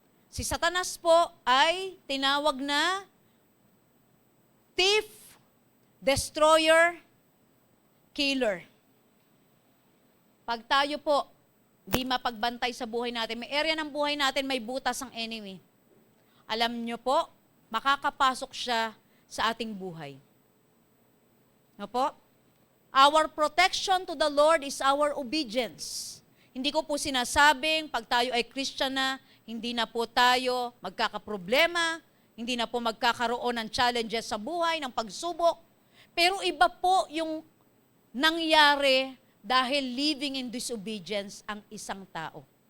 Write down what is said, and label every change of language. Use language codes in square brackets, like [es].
[tl] Si Satanas po ay tinawag na thief, destroyer, killer. Pag tayo po, di mapagbantay sa buhay natin, may area ng buhay natin, may butas ang enemy. Alam nyo po, makakapasok siya sa ating buhay. No po? [en] Our protection to the Lord is our obedience. [tl] Hindi ko po sinasabing, pag tayo ay Christian na, hindi na po tayo magkakaproblema, hindi na po magkakaroon ng challenges sa buhay, ng pagsubok. Pero iba po yung nangyari dahil [en] living in disobedience [tl] ang isang tao.